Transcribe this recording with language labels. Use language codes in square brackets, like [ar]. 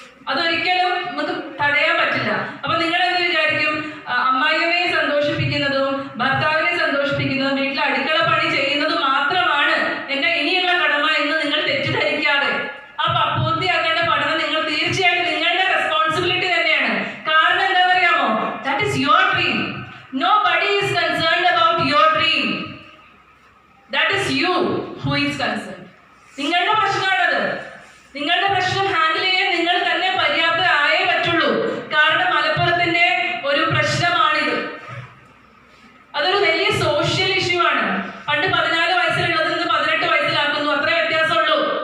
[ml] അതൊരിക്കലും നമുക്ക് തടയാൻ പറ്റില്ല. അപ്പൊ നിങ്ങൾ എന്ത് വിചാരിക്കും, അമ്മായിയമ്മയെ സന്തോഷിപ്പിക്കുന്നതും ഭർത്താവിനെ സന്തോഷിപ്പിക്കുന്നതും വീട്ടിൽ അടുക്കള പണി ചെയ്യുന്നതും മാത്രമാണ് എന്റെ ഇനിയുള്ള കടമ എന്ന് നിങ്ങൾ തെറ്റിദ്ധരിക്കാതെ ആ പൂർത്തിയാക്കേണ്ട പഠനം നിങ്ങൾ തീർച്ചയായിട്ടും നിങ്ങളുടെ റെസ്പോൺസിബിലിറ്റി തന്നെയാണ്. കാരണം എന്താണെന്ന് അറിയാമോ? [en] That is your dream. Nobody is concerned about your dream. That is you who is concerned. [ml] നിങ്ങളുടെ പ്രശ്നമാണത്. നിങ്ങളുടെ പ്രശ്നം ഹാൻഡിൽ ചെയ്യാൻ നിങ്ങൾ തന്നെ പര്യാപ്തരായേ പറ്റുള്ളൂ. കാരണം മലപ്പുറത്തിന്റെ ഒരു പ്രശ്നമാണിത്. അതൊരു വലിയ സോഷ്യൽ ഇഷ്യൂ ആണ്. പണ്ട് 14 വയസ്സിലുള്ളത് 18 വയസ്സിലാക്കുന്നു, അത്രേ വ്യത്യാസമുള്ളൂ.